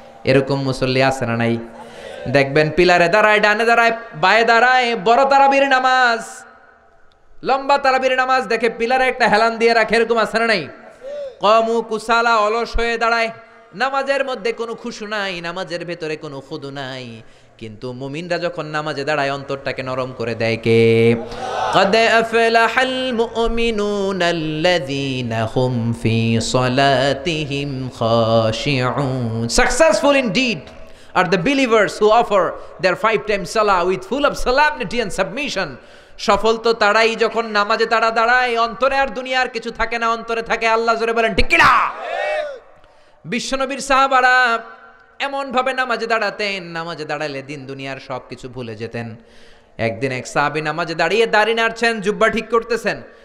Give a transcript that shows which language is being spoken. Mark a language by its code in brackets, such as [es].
[bn] এরকম মুসল্লি আছে না নাই? দেখবেন পিলারে দাঁড়ায়, ডানে দাঁড়ায়, বায়ে দাঁড়ায়, বড় তারাবির নামাজ, লম্বা তারাবির নামাজ দেখে পিলারে একটা হেলান দিয়ে রাখে, এরকম আছে না নাই? [ar] কমু কুসালা, [bn] অলস হয়ে দাঁড়ায়, নামাজের মধ্যে কোনো খুশু নাই, নামাজের ভেতরে কোনো খুদু নাই। কিন্তু মুমিনরা যখন নামাজে দাঁড়ায় অন্তরটাকে নরম করে দেয় কে? [ar] قد أفلح المؤمنون الذين هم في صلاتهم خاشعون. [en] Successful indeed are the believers who offer their 5 times salah with full of solemnity and submission. [bn] সফল তো তারাই যখন নামাজে তারা দাঁড়ায়, অন্তরে আর দুনিয়ার কিছু থাকে না, অন্তরে থাকে আল্লাহ। জোরে বলেন ঠিক কি না? বিশ্বনবীর সাহাবারা এমন ভাবে নামাজে দাঁড়াতেন, নামাজে দাঁড়ালে দিন দুনিয়ার সব কিছু ভুলে যেতেন। একদিন এক সাহাবী নামাজে দাঁড়িয়ে দাড়ি নাড়ছেন, জুব্বা ঠিক করতেছেন।